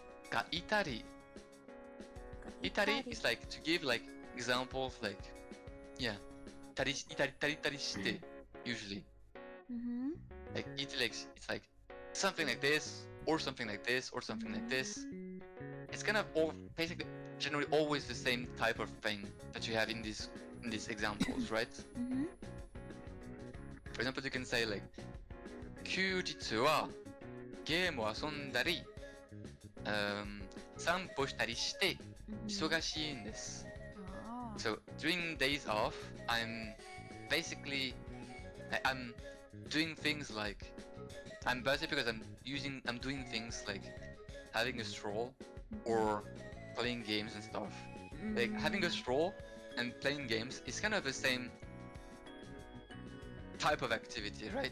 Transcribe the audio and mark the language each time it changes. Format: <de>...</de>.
<en>がいたり Itari is like to give like examples like yeah たりして usually Mhm. like it's like something like this or something like this or something like this. It's kind of basically generally always the same type of thing that you have in these examples, right? Mhm. For example, you can say like</en> <ja>休日はゲームを遊んだり、散歩したりして忙しいんです。</ja> <en>Ah. So during days off, I'm basically I'm doing things like I'm busy because I'm doing things like having a stroll or playing games and stuff. Like having a stroll and playing games is kind of the same type of activity, right?</en>